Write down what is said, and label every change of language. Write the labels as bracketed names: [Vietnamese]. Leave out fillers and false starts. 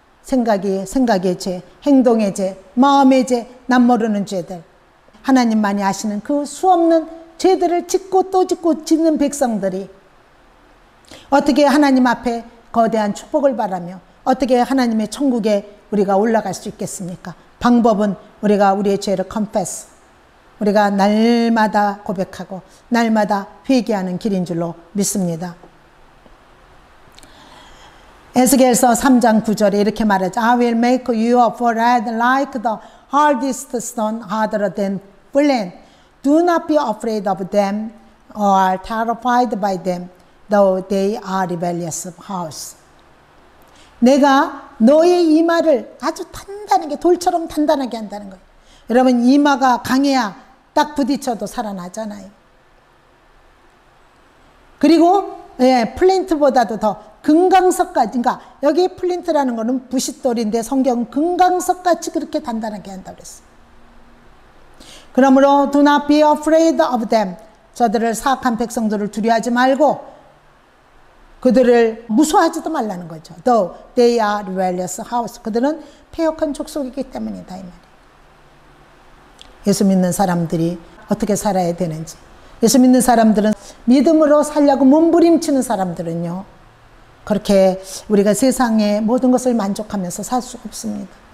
[Korean] 생각의 죄, 행동의 죄, 마음의 죄, 남 모르는 죄들, 하나님만이 아시는 그 수없는 죄들을 짓고 또 짓고 짓는 백성들이 어떻게 하나님 앞에 거대한 축복을 바라며 어떻게 하나님의 천국에 우리가 올라갈 수 있겠습니까? 방법은 우리가 우리의 죄를 confess, 우리가 날마다 고백하고 날마다 회개하는 길인 줄로 믿습니다. 에스겔서 3장 9절에 이렇게 말하죠. [English] I will make your forehead like the hardest stone, harder than flint. Do not be afraid of them or terrified by them, though they are rebellious house. [Korean] 내가 너의 이마를 아주 단단하게, 돌처럼 단단하게 한다는 거예요. 여러분, 이마가 강해야 딱 부딪혀도 살아나잖아요. 그리고 플린트보다도 더 금강석까지, 그러니까 여기 플린트라는 거는 부싯돌인데 성경은 금강석같이 그렇게 단단하게 한다고 그랬어요. 그러므로 [English] do not be afraid of them. [Korean] 저들을, 사악한 백성들을 두려워하지 말고 그들을 무서워하지도 말라는 거죠. [English] Though they are rebellious house. [Korean] 그들은 패역한 족속이기 때문이다, 이 말이에요. 예수 믿는 사람들이 어떻게 살아야 되는지, 예수 믿는 사람들은 믿음으로 살려고 몸부림치는 사람들은요, 그렇게 우리가 세상의 모든 것을 만족하면서 살 수 없습니다.